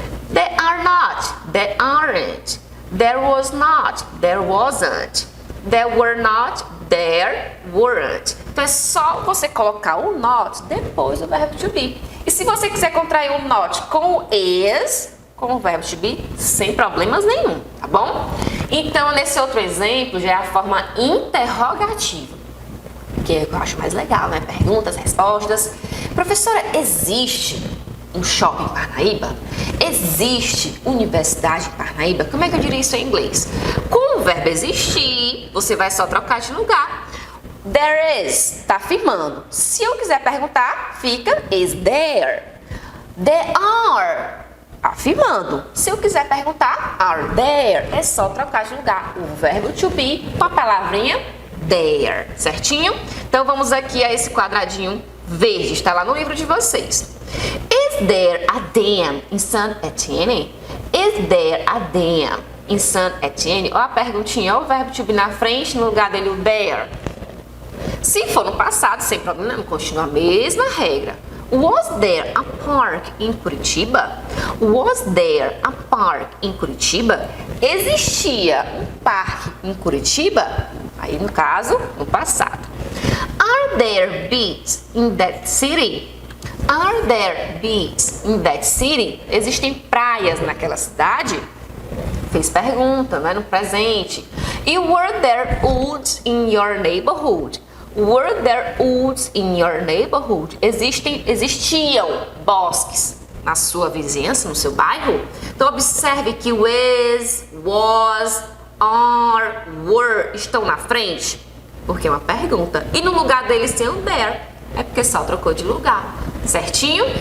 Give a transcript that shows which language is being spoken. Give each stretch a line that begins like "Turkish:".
English: There are not, there aren't. There was not, there wasn't. There were not, there weren't.
Portuguese: Então é só você colocar o not depois do verbo to be. E se você quiser contrair o not com o is, com o verbo to be, sem problemas nenhum, tá bom? Então, nesse outro exemplo, já é a forma interrogativa, que eu acho mais legal, né? Perguntas, respostas. Professora, existe um shopping em Parnaíba? Existe universidade em Parnaíba? Como é que eu diria isso em inglês? Com o verbo existir, você vai só trocar de lugar.
English: There is,
Portuguese: tá afirmando. Se eu quiser perguntar, fica
English: is there. There are,
Portuguese: afirmando. Se eu quiser perguntar,
English: are there,
Portuguese: é só trocar de lugar o verbo to be com a palavrinha there, certinho? Então vamos aqui a esse quadradinho verde, está lá no livro de vocês.
English: Is there a dam in Saint Etienne? Is there a dam in Saint Etienne?
Portuguese: Ó a perguntinha, ó o verbo to be na frente, no lugar dele o there. Se for no passado, sem problema, continua a mesma regra.
English: Was there a park in Curitiba? Was there a park in Curitiba?
Portuguese: Existia um parque em Curitiba? Aí, no caso, no passado.
English: Are there beaches in that city? Are there beaches in that city?
Portuguese: Existem praias naquela cidade? Fez pergunta, né, no presente.
English: E were there woods in your neighborhood? Were there woods in your neighborhood?
Portuguese: Existiam bosques na sua vizinhança, no seu bairro? Então observe que o is, was, are, were estão na frente, porque é uma pergunta. E no lugar deles tem o there, é porque só trocou de lugar, certinho?